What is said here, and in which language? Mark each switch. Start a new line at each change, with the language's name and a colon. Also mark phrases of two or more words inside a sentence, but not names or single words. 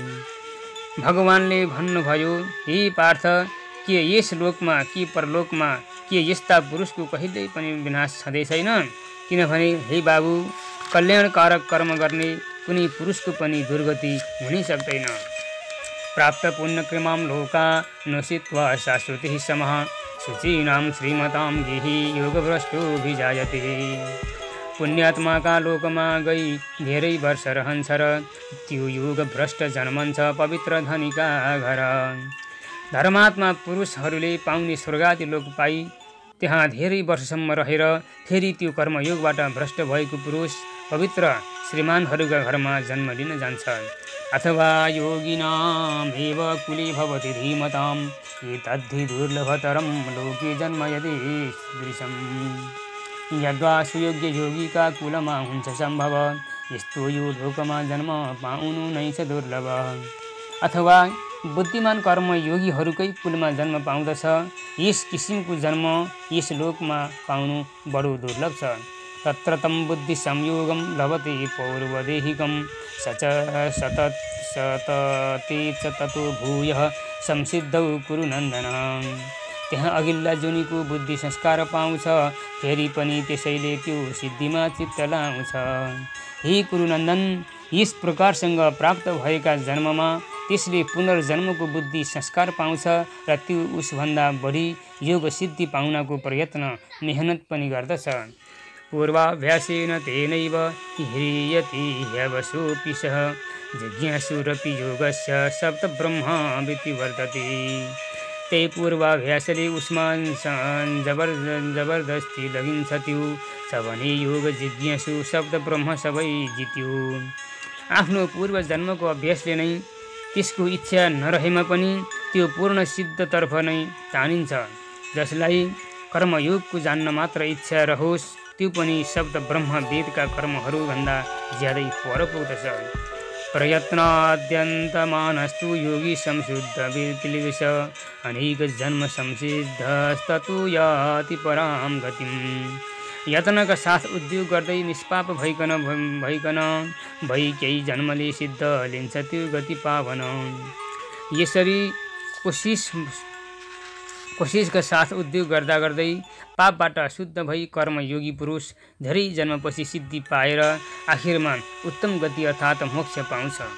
Nepali: भगवानले भन्नुभयो, हे पार्थ, के यस लोकमा कि परलोकमा के यस्ता पुरुषको कहिल्यै पनि विनाश छँदै छैन? किनभने हे बाबु, कल्याणकारक कर्म गर्ने कुनै पुरुषको पनि दुर्गति हुनै सक्दैन।
Sanskrit: प्राप्त पुण्यक्रमां लोका नोषित्वा शाश्वतिः समः शुचीनां श्रीमतां गेहि योगभ्रष्टोऽभिजायते।
Nepali: पुण्यात्माका लोकमा गई धेरै वर्ष रहन्छ र त्यो योगभ्रष्ट जन्मन्छ पवित्र धनीका घर। धर्मात्मा पुरुषहरूले पाउने स्वर्गादि लोक पाई त्यहाँ धेरै वर्षसम्म रहेर फेरि त्यो कर्मयोगबाट भ्रष्ट भएको पुरुष पवित्र श्रीमानहरूका घरमा जन्म लिन जान्छ।
Sanskrit: अथवा योगिनामेव कुले भवति धीमतां एतद्धि दुर्लभतरं लोके जन्म यदि दृशम्।
Nepali: यद्वा सुयोग्य योगीका कुलमा हुन्छ सम्भव यस्तो यो लोकमा जन्म पाउनु नै छ दुर्लभ। अथवा बुद्धिमान कर्मयोगीहरूकै कुलमा जन्म पाउँदछ, यस किसिमको जन्म यस लोकमा पाउनु बडो दुर्लभ छ।
Sanskrit: तत्र तं बुद्धि संयोगं लभते पौर्वदेहिकं सतते च ततो भूयः संसिद्धौ कुरु नन्दन।
Nepali: त्यहाँ अघिल्ला जुनीको बुद्धि संस्कार पाउँछ, फेरि पनि त्यसैले त्यो सिद्धिमा चित्त लाउँछ। हे कुरुनन्दन, यस प्रकारसँग प्राप्त भएका जन्ममा त्यसले पुनर्जन्मको बुद्धि संस्कार पाउँछ र त्यो उसभन्दा बढी योग सिद्धि पाउनको प्रयत्न मेहनत पनि गर्दछ।
Sanskrit: पूर्वाभ्यासेन तेनैव ह्रियति ह्यवसोऽपि सः जिज्ञासुरपि योगस्य सप्तब्रह्मविति वर्तते।
Nepali: त्यही पूर्वाभ्यासले उसमा जबरदस्ती लगिन्छ त्यो छ भने योग जिज्ञासु सप्तब्रह्म सबै जित्यो। आफ्नो पूर्व जन्मको अभ्यासले नै त्यसको इच्छा नरहेमा पनि त्यो पूर्ण सिद्धतर्फ नै तानिन्छ। जसलाई कर्मयोगको जान्न मात्र इच्छा रहोस् त्यो पनि शब्द ब्रह्म वेदका कर्महरूभन्दा ज्यादै पर पुग्दछ।
Sanskrit: प्रयत्नाद्यन्तमानस्तु योगी संशुद्ध विकिलिश अनेक जन्म संसिद्धस्ततु याति परां गतिम्।
Nepali: यत्नका साथ उद्योग गर्दै निष्पाप भइकन केही जन्मले सिद्ध लिन्छ त्यो गति पावन। यसरी कोशिशका साथ उद्योग गर्दा गर्दै पापबाट शुद्ध भई कर्मयोगी पुरुष धेरै जन्मपछि सिद्धि पाएर आखिरमा उत्तम गति अर्थात् मोक्ष पाउँछ।